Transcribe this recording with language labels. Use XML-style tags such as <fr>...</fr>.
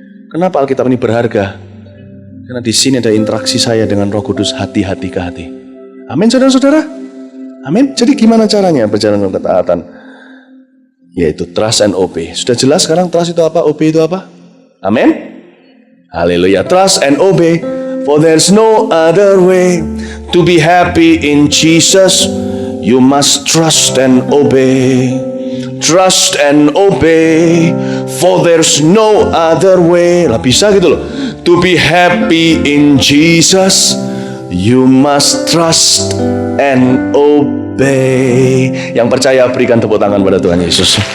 <id>Kenapa Alkitab ini berharga? Karena di sini ada interaksi saya dengan Roh Kudus hati-hati ke hati. Amin, saudara-saudara. Amin. Jadi gimana caranya berjalan dalam ketaatan?</id> <en>Yaitu trust and obey.</en> <id>Sudah jelas sekarang trust itu apa, obey itu apa? Amin. Haleluya.</id> <en>Trust and obey. For there's no other way to be happy in Jesus. You must trust and obey. Trust and obey, for there's no other way.</en> <id>Lah bisa gitu loh.</id> <en>To be happy in Jesus, you must trust and obey.</en> <id>Yang percaya berikan tepuk tangan pada Tuhan Yesus.</id>